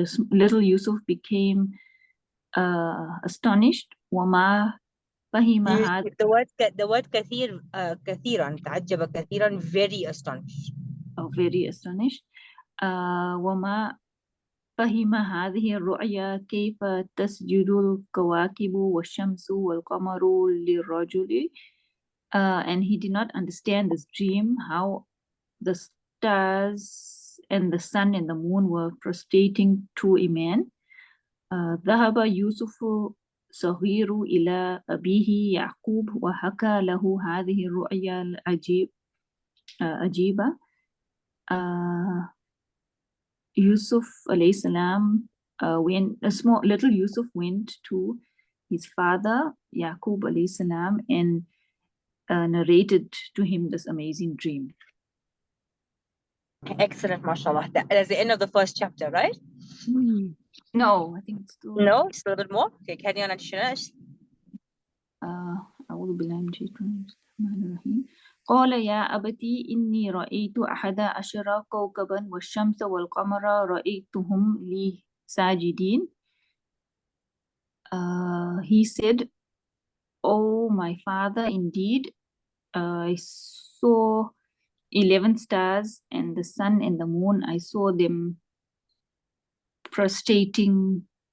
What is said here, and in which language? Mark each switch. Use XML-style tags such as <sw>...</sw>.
<en>Little Yusuf became astonished.</en> <ar>وما فهم هذا.</ar> <en>The word</en> <ar>كثيرا تعجب كثيرا,</ar> <en>very astonished. Very astonished.</en> <ar>وما فهم هذه الرؤيا كيف تسجد الكواكب والشمس والقمر للرجل.</ar> <en>And he did not understand this dream, how the stars and the sun and the moon were prostrating to a man.</en> <ar>ذهب يوسف صغير إلى أبيه يعقوب وحكى له هذه الرؤيا العجيبة.</ar> <en>Yusuf alayhi salam, little Yusuf went to his father Yaqub alayhi salam and narrated to him this amazing dream. Excellent, mashallah. That's the end of the first chapter, right? No, I think it's still. No, it's a little bit more. Okay, carry on, Additionals.</en> <ar>أعوذ بالله من الشيطان الرجيم. قال يا أبتي إني رأيت 11 كوكبا والشمس والقمر رأيتهم لي ساجدين.</ar> <en>He said, "Oh, my father, indeed, I saw 11 stars, and the sun and the moon, I saw them prostrating.</en>